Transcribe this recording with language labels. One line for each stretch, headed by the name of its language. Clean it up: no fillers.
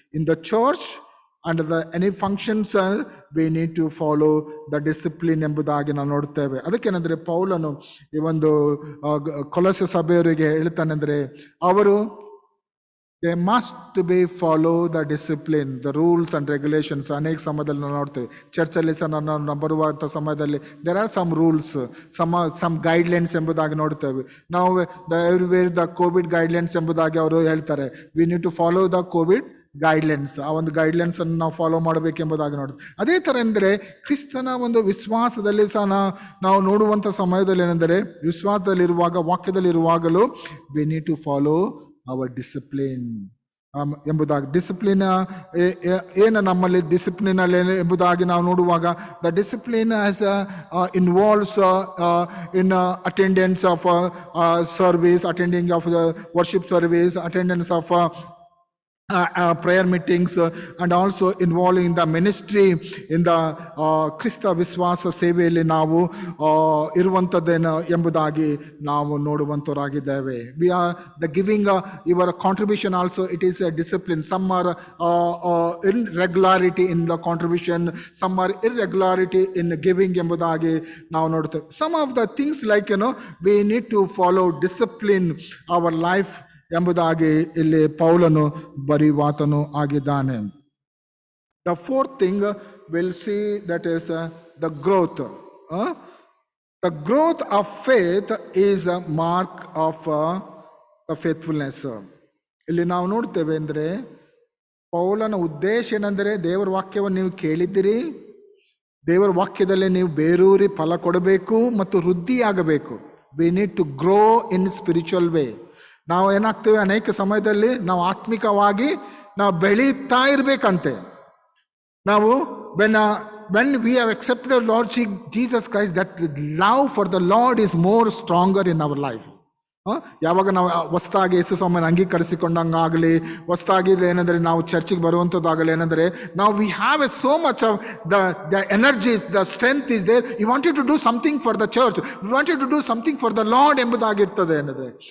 English: In the church and any functions we need to follow the discipline
Kannada: ಎಂಬುದಾಗಿ ನಾವು ನೋಡ್ತೇವೆ. ಅದಕ್ಕೇನಂದ್ರೆ ಪೌಲನು ಈ ಒಂದು ಕೊಲೊಸ್ಸೆ ಸಭೆಯವರಿಗೆ ಹೇಳ್ತಾನೆಂದ್ರೆ ಅವರು
English: they must be follow the discipline, the rules and regulations.
Kannada: ಅನೇಕ ಸಮಯದಲ್ಲಿ ನಾವು ನೋಡ್ತೇವೆ, ಚರ್ಚಲ್ಲಿ ಸಹ ನಾವು ಬರುವಂಥ ಸಮಯದಲ್ಲಿ
English: there are some rules, some guidelines
Kannada: ಎಂಬುದಾಗಿ ನೋಡ್ತೇವೆ.
English: ನಾವು everywhere the COVID guidelines
Kannada: ಎಂಬುದಾಗಿ ಅವರು ಹೇಳ್ತಾರೆ,
English: we need to follow the COVID guidelines.
Kannada: ಆ ಒಂದು ಗೈಡ್ಲೈನ್ಸ್ ಅನ್ನು ನಾವು ಫಾಲೋ ಮಾಡಬೇಕೆಂಬುದಾಗಿ ನೋಡುತ್ತೆ. ಅದೇ ಥರ ಎಂದರೆ ಕ್ರಿಸ್ತನ ಒಂದು ವಿಶ್ವಾಸದಲ್ಲಿ ಸಹ ನಾವು ನೋಡುವಂಥ ಸಮಯದಲ್ಲಿ ಏನೆಂದರೆ ವಿಶ್ವಾಸದಲ್ಲಿರುವಾಗ, ವಾಕ್ಯದಲ್ಲಿರುವಾಗಲೂ
English: we need to follow our discipline
Kannada: ಎಂಬುದಾಗಿ. ಡಿಸಿಪ್ಲಿನ್ ಏನು ನಮ್ಮಲ್ಲಿ ಡಿಸಿಪ್ಲಿನ್ ಅಲ್ಲಿ ಎಂಬುದಾಗಿ ನಾವು ನೋಡುವಾಗ
English: the discipline as involves in attendance of service, attending of the worship service, attendance of prayer meetings, and also involving in the ministry in the
Kannada: ಕ್ರಿಸ್ತ ವಿಶ್ವಾಸ ಸೇವೆಯಲ್ಲಿ ನಾವು ಇರುವಂಥದ್ದೇನು ಎಂಬುದಾಗಿ ನಾವು ನೋಡುವಂಥವರಾಗಿದ್ದೇವೆ.
English: We are the giving your contribution also it is a discipline. Some are irregularity in the contribution, some are irregularity in giving
Kannada: ಎಂಬುದಾಗಿ ನಾವು ನೋಡ್ತೇವೆ.
English: some of the things like we need to follow discipline our life
Kannada: ಎಂಬುದಾಗಿ ಇಲ್ಲಿ ಪೌಲನು ಬರೆಯುವಾತನು ಆಗಿದ್ದಾನೆ.
English: The fourth thing we'll see that is the growth. The growth of faith is a mark of the faithfulness.
Kannada: ಇಲ್ಲಿ ನಾವು ನೋಡ್ತೇವೆ ಅಂದರೆ ಪೌಲನ ಉದ್ದೇಶ ಏನಂದರೆ ದೇವರ ವಾಕ್ಯವನ್ನು ನೀವು ಕೇಳಿದ್ದೀರಿ, ದೇವರ ವಾಕ್ಯದಲ್ಲಿ ನೀವು ಬೇರೂರಿ ಫಲ ಕೊಡಬೇಕು ಮತ್ತು ವೃದ್ಧಿಯಾಗಬೇಕು.
English: We need to grow in spiritual way.
Kannada: ನಾವು ಏನಾಗ್ತೇವೆ ಅನೇಕ ಸಮಯದಲ್ಲಿ ನಾವು ಆತ್ಮಿಕವಾಗಿ ನಾವು ಬೆಳೀತಾ ಇರಬೇಕಂತೆ.
English: ನಾವು when we have accepted Lord Jesus Christ, that love for the Lord is more stronger in our life.
Kannada: ಯಾವಾಗ ನಾವು ಹೊಸದಾಗಿ ಯೇಸು ಸ್ವಾಮಿಯನ್ನು ಅಂಗೀಕರಿಸಿಕೊಂಡಂಗಾಗಲಿ, ಹೊಸದಾಗಿ ಏನಂದರೆ ನಾವು ಚರ್ಚಿಗೆ ಬರುವಂಥದ್ದಾಗಲಿ, ಏನಂದರೆ ನಾವು
English: We have a so much of the energy, the strength is there. You wanted to do something for the church, you wanted to do something for the Lord
Kannada: ಎಂಬುದಾಗಿರ್ತದೆ ಏನಂದರೆ.